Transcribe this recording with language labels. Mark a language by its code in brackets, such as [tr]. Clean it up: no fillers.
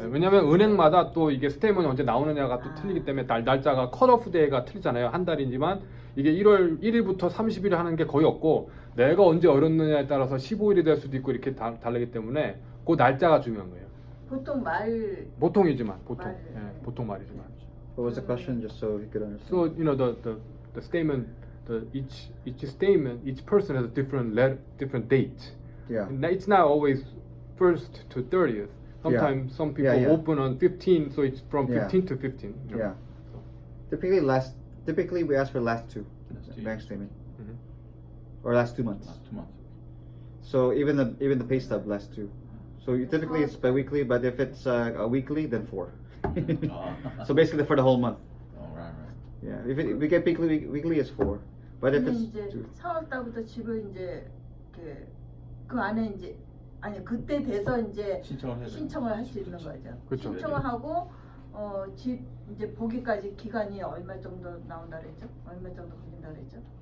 [ko] 네, 왜냐면 은행마다 또 이게 스테이트먼이 언제 나오느냐가 또 아. 틀리기 때문에 날짜가 컷오프 데이가 틀리잖아요. 한 달이지만 이게 1월 1일부터 30일 하는 게 거의 없고 내가 언제 얼었느냐에 따라서 15일이 될 수도 있고 이렇게 다르기 때문에 그 날짜가 중요한 거예요. 보통 보통이지만 보통 말. 보통 말이지만. [en] What was the question, just so you could understand? So you know the statement, each statement, each person has a different date. Yeah. And it's not always 1st to 30th. Sometimes some people Yeah, yeah. open on 15, so it's from Yeah. 15 to 15. you know. Yeah. Typically we ask for last two Last two. bank statement Mhm. or last 2 months. Last 2 months. So even the pay stub last two. So typically it's biweekly, but if it's a weekly, then 4. So basically for the whole month. Oh, right. Yeah. If we get weekly is 4. But if [ko] 근데 [en] it's [ko] 이제 [en] 2. [ko] 4월달부터 집을 이제 그 안에 이제 아니 그때 돼서 이제 신청을 할 수 있는 거죠. 그렇죠. 신청을 하고 집 이제 보기까지 기간이 얼마 정도 나온다 그랬죠? 얼마 정도 걸린다 그랬죠?